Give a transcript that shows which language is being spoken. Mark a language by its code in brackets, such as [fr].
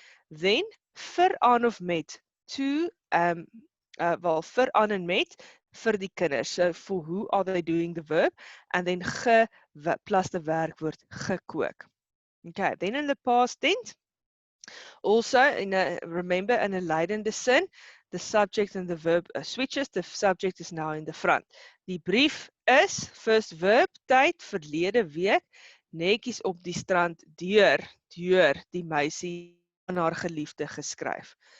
[af] Then vir aan of met, to vir aan en met vir die kinders. [en] So for who are they doing the verb? And then ge plus the werkwoord gekook. Okay, then in the past tense, also remember in a Lydende sin, the subject and the verb switches. The subject is now in the front. [af] Die brief is, [en] first verb, [af] tyd, verlede week, netjies op die strand deur die meisie aan haar geliefde geskryf.